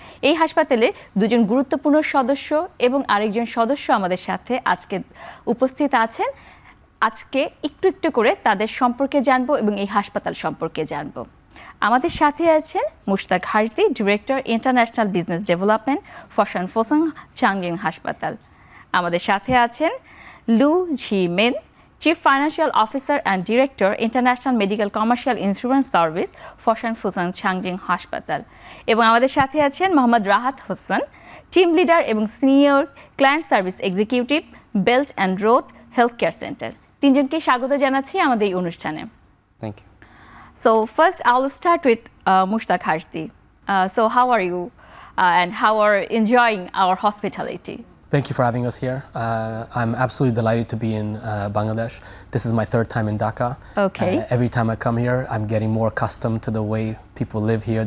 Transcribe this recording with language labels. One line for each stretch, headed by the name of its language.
Bangla: এই হাসপাতালে দুজন গুরুত্বপূর্ণ সদস্য এবং আরেকজন সদস্য আমাদের সাথে আজকে উপস্থিত আছেন। আজকে একটু একটু করে তাদের সম্পর্কে জানবো এবং এই হাসপাতাল সম্পর্কে জানবো। আমাদের সাথে আছেন Mushtaq হারতি, director international business development, ফসান ফুসাং সাংজেং হাসপাতাল। আমাদের সাথে আছেন লু ঝি main, Chief Financial Officer and Director, International Medical Commercial Insurance Service, ফসান ফুসাং সাংজিং হাসপাতাল। এবং আমাদের সাথে আছেন মোহাম্মদ রাহাত হোসেন, টিম লিডার এবং senior client service executive, belt and road health care centre. তিনজনকে স্বাগত জানাচ্ছি আমাদের এই অনুষ্ঠানে।
English: Thank you. So first I will start with Mushtaq Harti. So how are you and how are enjoying our hospitality? Thank you for having us here. I'm absolutely delighted to be in Bangladesh. This is my third time in Dhaka. Okay. Every time I come here, I'm getting more accustomed to the way people live here.